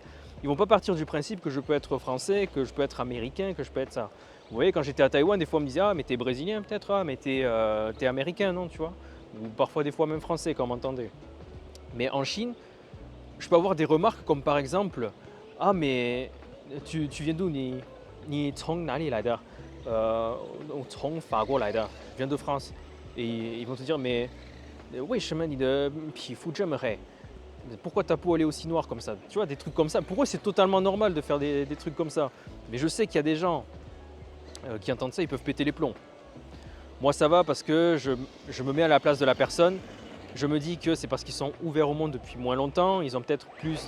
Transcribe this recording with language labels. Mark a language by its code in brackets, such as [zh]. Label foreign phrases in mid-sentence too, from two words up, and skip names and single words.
[fr] Ils ne vont pas partir du principe que je peux être français, que je peux être américain, que je peux être ça. Vous voyez, quand j'étais à Taïwan, des fois on me disait « Ah, mais t'es brésilien peut-être, ah, mais t'es américain, non ?» tu vois. Ou parfois des fois même français, quand on m'entendait. Mais en Chine, je peux avoir des remarques comme par exemple « Ah, mais tu viens d'où ni [zh] 从哪里来的？从法国来的， [fr] je viens de France. » Et ils vont te dire « Mais [zh] 为什么你的皮肤这么黑？ [fr] Pourquoi ta peau elle est aussi noire comme ça ?» Tu vois, des trucs comme ça. Pour eux, c'est totalement normal de faire des trucs comme ça. Mais je sais qu'il y a des gens qui entendent ça, ils peuvent péter les plombs. Moi, ça va parce que je me mets à la place de la personne Je me dis que c'est parce qu'ils sont ouverts au monde depuis moins longtemps, ils ont peut-être plus.